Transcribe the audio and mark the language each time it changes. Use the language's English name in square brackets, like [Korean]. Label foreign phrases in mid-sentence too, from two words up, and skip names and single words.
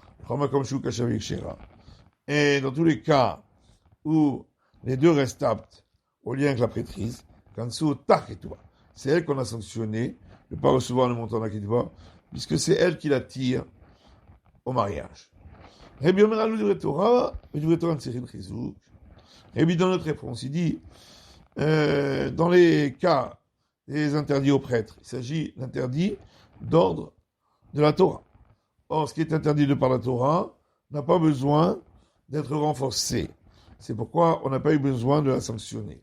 [French] Et dans tous les cas où les deux restent aptes au lien avec la prêtrise, c'est elle qu'on a sanctionné de ne pas recevoir le montant de la Ketouba, puisque c'est elle qui l'attire au mariage. [Hebrew] רבי אומר אלו דברי תורה, דברי תורה צריכין חיזוק. [French] Rabbi dans notre réponse, il dit, dans les cas des interdits aux prêtres, il s'agit d'interdits d'ordre de la Torah. Or, ce qui est interdit de par la Torah n'a pas besoin d'être renforcé. C'est pourquoi on n'a pas eu besoin de la sanctionner.